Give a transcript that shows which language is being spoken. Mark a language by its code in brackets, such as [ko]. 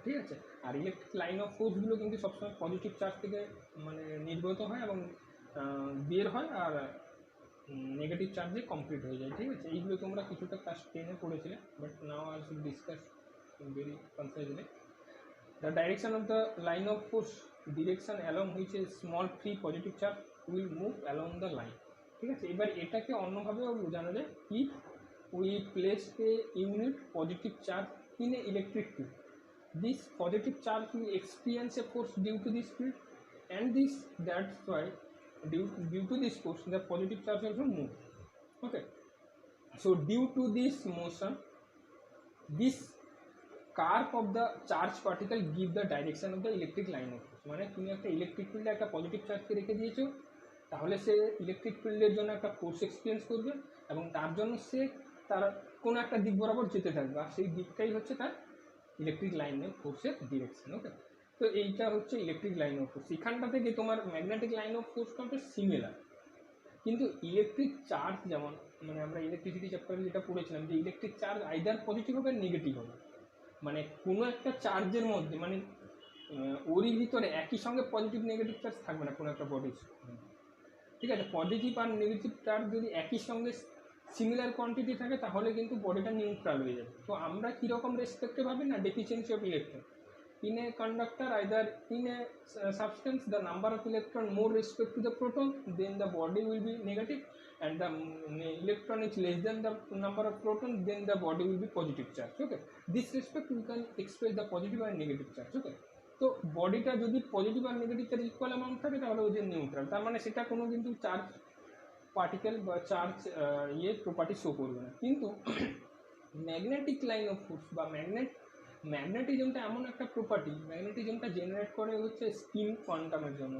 [bn] ঠিক আছে, আর electric line of ফোর্সগুলো কিন্তু সবসময় পজিটিভ চার্জ থেকে মানে নির্গত হয় এবং বের হয়, আর নেগেটিভ চার্জে কমপ্লিট হয়ে যায়। ঠিক আছে, এইগুলো তোমরা কিছুটা class 10-এ পড়েছিলে, [en] But now I should discuss very concisely. The direction of the line of force direction along which a small free positive charge will move along the line. [bn] ঠিক আছে, এবার এটাকে অন্যভাবেও বোঝানো যায়, [en] If we place a unit positive charge in a electric field, this positive charge will experience a force due to this field, and that's why due to this force the positive charge also move. Okay, so due to this motion this curve of the charge particle give the direction of the electric line of force। [bn] মানে তুমি একটা electric ফিল্ডে একটা positive চার্জকে রেখে দিয়েছো, তাহলে সে electric ফিল্ডের জন্য একটা ফোর্স এক্সপিরিয়েন্স করবে এবং তার জন্য সে তার কোনো একটা দিক বরাবর যেতে থাকবে, আর সেই দিকটাই হচ্ছে তার ইলেকট্রিক লাইন অফ ফোর্সের ডিরেকশন। ওকে, তো এইটা হচ্ছে ইলেকট্রিক লাইন অফ ফোর্স। এখানটা থেকে তোমার ম্যাগনেটিক লাইন অফ ফোর্সটা হচ্ছে সিমিলার, কিন্তু ইলেকট্রিক চার্জ যেমন মানে আমরা ইলেকট্রিসিটি চ্যাপ্টারে যেটা পড়েছিলাম যে ইলেকট্রিক চার্জ আইদার পজিটিভ হবে নেগেটিভ হবে। মানে কোনো একটা চার্জের মধ্যে মানে ওরই ভিতরে একই সঙ্গে পজিটিভ নেগেটিভ চার্জ থাকবে না কোনো একটা বডির। ঠিক আছে, পজিটিভ আর নেগেটিভ চার্জ যদি একই সঙ্গে সিমিলার কোয়ান্টিটি থাকে তাহলে কিন্তু বডিটা নিউট্রাল হয়ে যাবে। তো আমরা কীরকম রেসপেক্টে ভাবি না, [en] Deficiency of electron in a conductor, either in a substance the number of electron more respect to the proton, then the body will be negative, and the electron is less than the number of proton, then the body will be positive charge. Okay, this respect we can express the positive and negative charge. [bn] Okay, তো বডিটা যদি positive আর negative charge equal amount থাকে তাহলে ওই যে neutral, তার মানে সেটা কোনো কিন্তু চার্জ পার্টিকেল বা চার্জ প্রপার্টি শো করবে না। কিন্তু ম্যাগনেটিক লাইন অফ ফোর্স বা ম্যাগনেটিজমটা এমন একটা প্রপার্টি, ম্যাগনেটিজমটা জেনারেট করে হচ্ছে স্পিন কোয়ান্টামের জন্য।